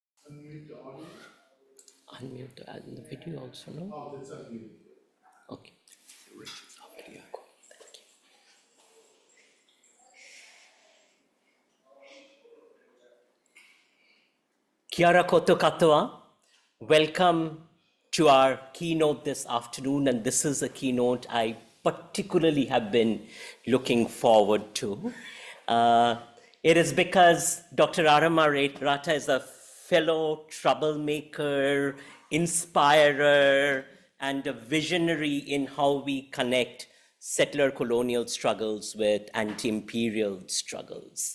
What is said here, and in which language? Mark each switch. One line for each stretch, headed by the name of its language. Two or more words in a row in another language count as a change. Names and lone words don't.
English: Unmute the audio. Unmute the video also, no? Oh, that's unmuted.
Māori: Okay. Kia ora koutou katoa.
English: Welcome to our keynote this afternoon, and this is a keynote I particularly have been looking forward to. It is because Dr. Arama Rata is a fellow troublemaker, inspirer, and a visionary in how we connect settler colonial struggles with anti-imperial struggles.